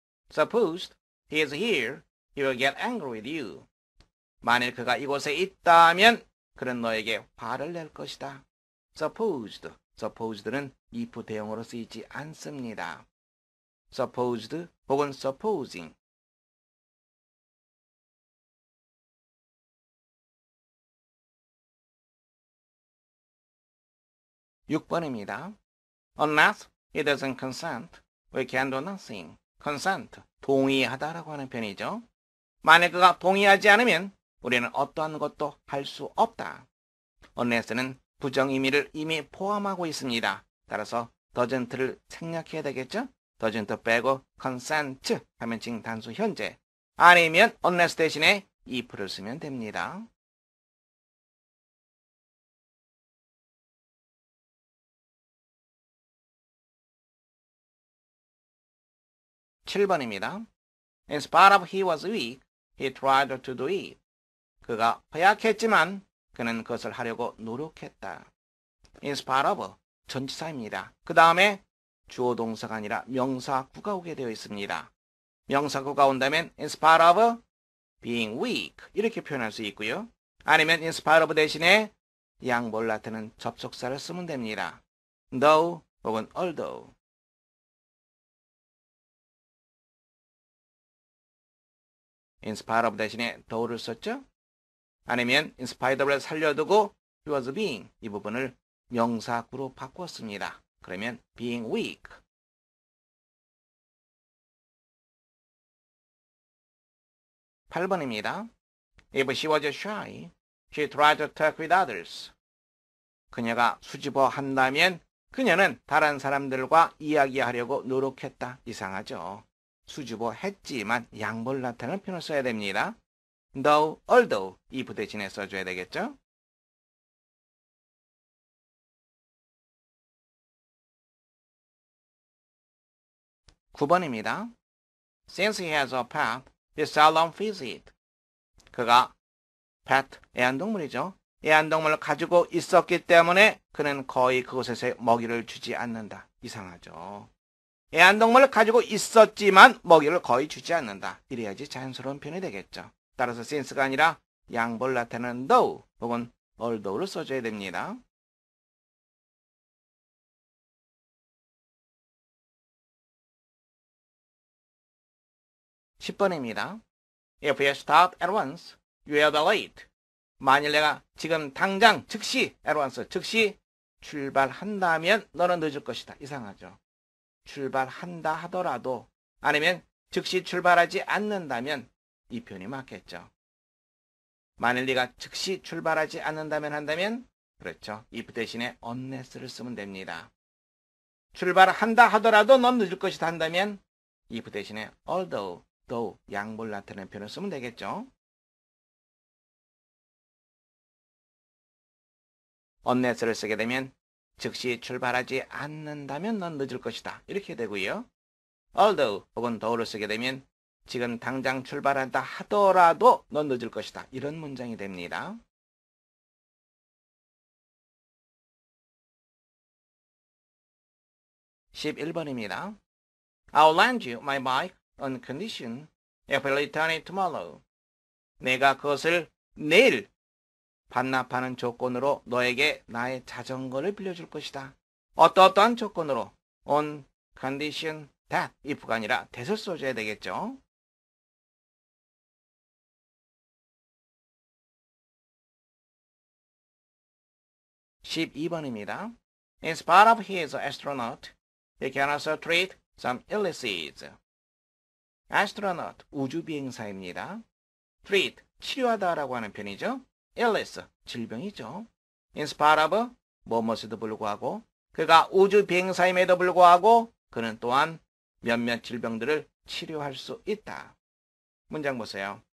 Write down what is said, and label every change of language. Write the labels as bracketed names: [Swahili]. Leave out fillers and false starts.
[English] Suppose he is here, he will get angry with you. [Korean] 만일 그가 이곳에 있다면 그는 너에게 화를 낼 것이다. Supposed, supposed는 if 대형으로 쓰이지 않습니다. Supposed 혹은 supposing. 6번입니다. [English] Unless he doesn't consent, we can do nothing. [Korean] consent, 동의하다라고 하는 표현이죠. 만약 그가 동의하지 않으면 우리는 어떠한 것도 할 수 없다. unless는 부정 의미를 이미 포함하고 있습니다. 따라서 doesn't를 생략해야 되겠죠? doesn't 빼고 consent 하면 지금 단수 현재. 아니면 unless 대신에 if를 쓰면 됩니다. 7번입니다. [English] In spite of he was weak, he tried to do it. [Korean] 그가 허약했지만 그는 그것을 하려고 노력했다. In spite of, 전치사입니다. 그 다음에 주어동사가 아니라 명사구가 오게 되어 있습니다. 명사구가 온다면 [English] in spite of being weak [Korean] 이렇게 표현할 수 있고요. 아니면 in spite of 대신에 양보를 나타내는 접속사를 쓰면 됩니다. though 혹은 although. in spite of 대신에 though를 썼죠? 아니면 in spite of를 살려두고 [English] he was being [Korean] 이 부분을 명사구로 바꿨습니다. 그러면 being weak. 8번입니다. [English] If she was shy, she tried to talk with others. [Korean] 그녀가 수줍어 한다면 그녀는 다른 사람들과 이야기하려고 노력했다. 이상하죠. 수줍어 했지만 양보를 나타내는 표현을 써야 됩니다. though, although if 대신에 써줘야 되겠죠. (9번입니다) [English] Since he has a pet, he seldom feeds it. [Korean] 그가 pet, 애완동물이죠. 애완동물을 가지고 있었기 때문에 그는 거의 그곳에서 먹이를 주지 않는다. 이상하죠. 애완동물을 가지고 있었지만 먹이를 거의 주지 않는다. 이래야지 자연스러운 표현이 되겠죠. 따라서 since가 아니라 양보를 나타내는 though 혹은 although를 써줘야 됩니다. (10번입니다) [English] If you start at once, you will be late. [Korean] 만일 내가 지금 당장 즉시 at once 즉시 출발한다면 너는 늦을 것이다. 이상하죠. 출발한다 하더라도 아니면 즉시 출발하지 않는다면 이 표현이 맞겠죠. 만일 네가 즉시 출발하지 않는다면 한다면 그렇죠. if 대신에 unless를 쓰면 됩니다. 출발한다 하더라도 넌 늦을 것이다 한다면 if 대신에 although, though 양보를 나타내는 표현을 쓰면 되겠죠. unless를 쓰게 되면 즉시 출발하지 않는다면 넌 늦을 것이다. 이렇게 되고요. although 혹은 though를 쓰게 되면 지금 당장 출발한다 하더라도 넌 늦을 것이다. 이런 문장이 됩니다. (11번입니다) [English] I'll lend you my bike on condition if you return it tomorrow. [Korean] 내가 그것을 내일 반납하는 조건으로 너에게 나의 자전거를 빌려줄 것이다. 어떠한 조건으로? [English] on condition that [Korean] if가 아니라 that을 써줘야 되겠죠. (12번입니다) [English] In spite of his astronaut, he can also treat some illnesses. [Korean] astronaut, 우주비행사입니다. treat, 치료하다라고 하는 편이죠. illness, 질병이죠. in spite of, 뭐뭐에도 불구하고, 그가 우주비행사임에도 불구하고 그는 또한 몇몇 질병들을 치료할 수 있다. 문장 보세요.